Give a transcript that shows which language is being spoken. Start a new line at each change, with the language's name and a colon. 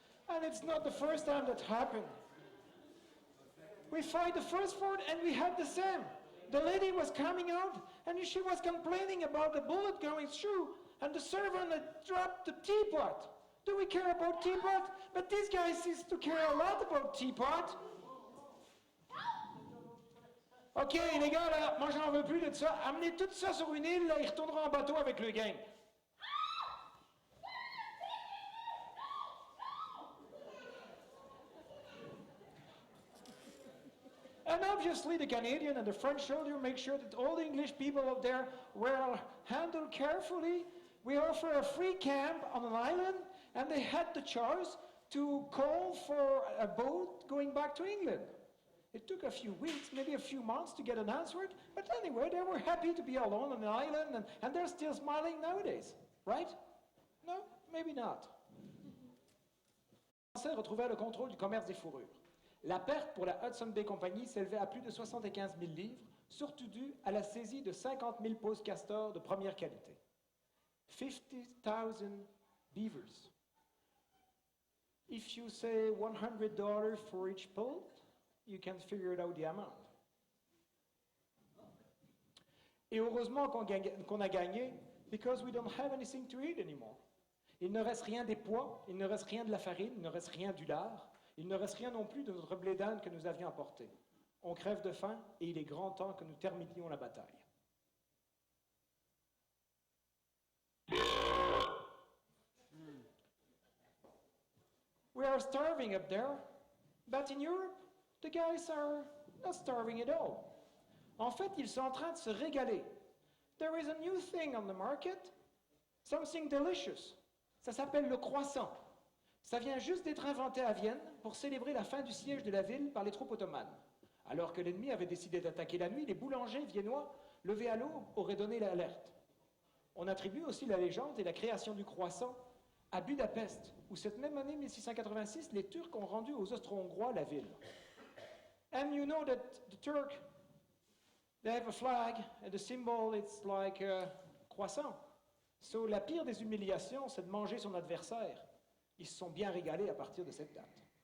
English: And it's not the first time that happened. We fight the first fort and we had the same. The lady was coming out and she was complaining about the bullet going through and the servant had dropped the teapot. Do we care about teapot? But this guy seems to care a lot about teapot.
French: OK, les gars, là, moi j'en veux plus de ça. Amenez tout ça sur une île, là, ils retourneront en bateau avec le gang.
English: And obviously the Canadian and the French soldier make sure that all the English people out there were handled carefully. We offer a free camp on an island, and they had the choice to call for a boat going back to England. It took a few weeks, maybe a few months to get an answer, but anyway, they were happy to be alone on the island, and they're still smiling nowadays, right? No, maybe not.
French: Les Français retrouvaient le contrôle du commerce des fourrures. La perte pour la Hudson Bay Company s'élevait à plus de 75 000 livres, surtout due à la saisie de 50 000 peaux castors de première qualité.
English: 50,000 beavers. If you say $100 for each pole, you can figure out the amount.
French: Et heureusement qu'on a gagné,
English: because we don't have anything to eat anymore.
French: Il ne reste rien des pois, il ne reste rien de la farine, il ne reste rien du lard. Il ne reste rien non plus de notre blé d'Inde que nous avions apporté. On crève de faim et il est grand temps que nous terminions la bataille.
English: We are starving up there, but in Europe, the guys are not starving at all.
French: En fait, ils sont en train de se régaler.
English: There is a new thing on the market, something delicious.
French: Ça s'appelle le croissant. Ça vient juste d'être inventé à Vienne pour célébrer la fin du siège de la ville par les troupes ottomanes. Alors que l'ennemi avait décidé d'attaquer la nuit, les boulangers viennois, levés à l'aube, auraient donné l'alerte. On attribue aussi la légende et la création du croissant à Budapest, où cette même année 1686, les Turcs ont rendu aux Austro-Hongrois la ville.
English: And you know that the Turks, they have a flag, and the symbol it's like a croissant.
French: So la pire des humiliations, c'est de manger son adversaire. Ils se sont bien régalés à partir de cette date.